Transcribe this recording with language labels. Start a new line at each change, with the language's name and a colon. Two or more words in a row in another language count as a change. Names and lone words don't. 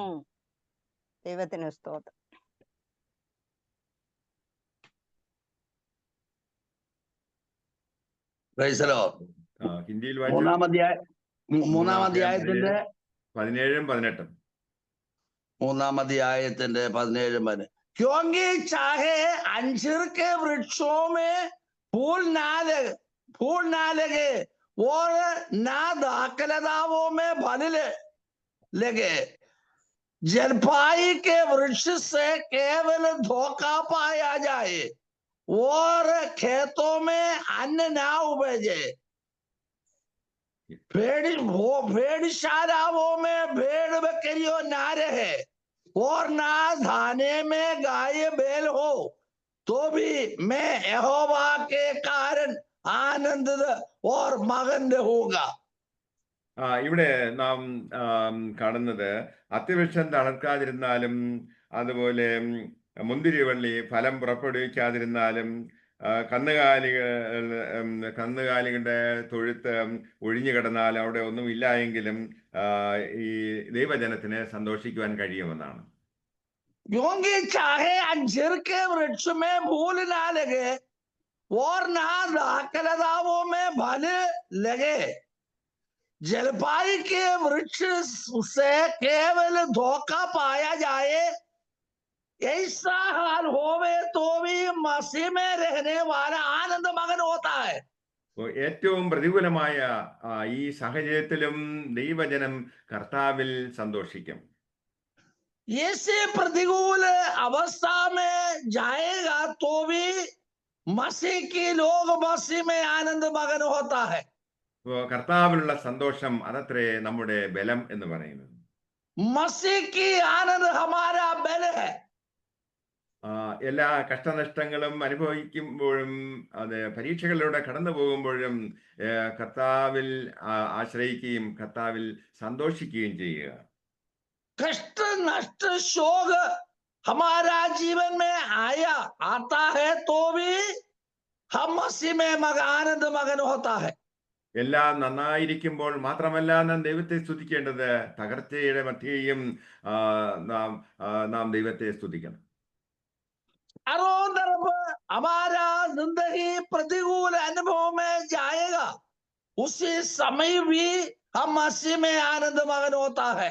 Malayalam: ദൈവത്തിന് സ്തോത്രം. ഹിന്ദിയിൽ മൂന്നാം അധ്യായത്തിന്റെ 17-18 മൂന്നാം അധ്യായത്തിന്റെ
Hindi: 17-18 क्योंकि चाहे अंजीर के वृक्षों में फूल ना लगे और ना दाखलताओं में फल लगे, जलपाई के वृक्ष से केवल धोखा पाया जाए और खेतों में अन्न ना उपजे, भेड़शालाओं में भेड़ बकरियों ना रहे और ना धाने में गाय बैल हो, तो भी मैं यहोवा के कारण आनंदित और मगन रहूंगा.
Malayalam: ഇവിടെ നാം കാണുന്നത് അത്തിവൃക്ഷം തളർക്കാതിരുന്നാലും അതുപോലെ മുന്തിരിവള്ളി ഫലം പുറപ്പെടുവിക്കാതിരുന്നാലും കന്നുകാലികളുടെ തൊഴുത്ത് ഒഴിഞ്ഞു കിടന്നാൽ അവിടെ ഒന്നും ഇല്ല എങ്കിലും ഈ ദൈവജനത്തിന് സന്തോഷിക്കുവാൻ കഴിയുമെന്നാണ്.
Hindi: क्योंकि चाहे अंजीर के वृक्ष में फूल ना लगे और ना दाखलताओं में फल लगे, जलपाई के वृक्ष से केवल धोखा पाया जाए, ऐसा हाल होवे तो भी मसीह में रहने वाला आनंद मगन होता है.
Malayalam: ഏറ്റവും പ്രതികൂലമായ ഈ സാഹചര്യത്തിലും ദൈവജനം കർത്താവിൽ സന്തോഷിക്കും.
Hindi: ऐसे प्रतिकूल अवस्था में जाएगा तो भी मसीह के लोग मसीह में आनंद मगन होता है.
Malayalam: കർത്താവിലുള്ള സന്തോഷം അതത്രേ നമ്മുടെ ബലം എന്ന് പറയുന്നത്.
Hindi: मसीह की आनंद हमारा बल है.
Malayalam: എല്ലാ കഷ്ടനഷ്ടങ്ങളും അനുഭവിക്കുമ്പോഴും അത് പരീക്ഷകളിലൂടെ കടന്നു പോകുമ്പോഴും കർത്താവിൽ ആശ്രയിക്കുകയും കർത്താവിൽ സന്തോഷിക്കുകയും ചെയ്യുക.
Hindi: कष्ट नष्ट शोक हमारा जीवन में आता है तो भी हम मसीह में आनंद मगन होता है.
Malayalam: എല്ലാം നന്നായിരിക്കുമ്പോൾ മാത്രമല്ല നാം ദൈവത്തെ സ്തുതിക്കേണ്ടത്, തകർച്ചയുടെ മധ്യേയും നാം ദൈവത്തെ സ്തുതിക്കണം.
Hindi: चारों तरफ हमारा जिंदगी प्रतिकूल अनुभव में जाएगा, उसी समय भी हम मसीह में आनंद मगन होता है.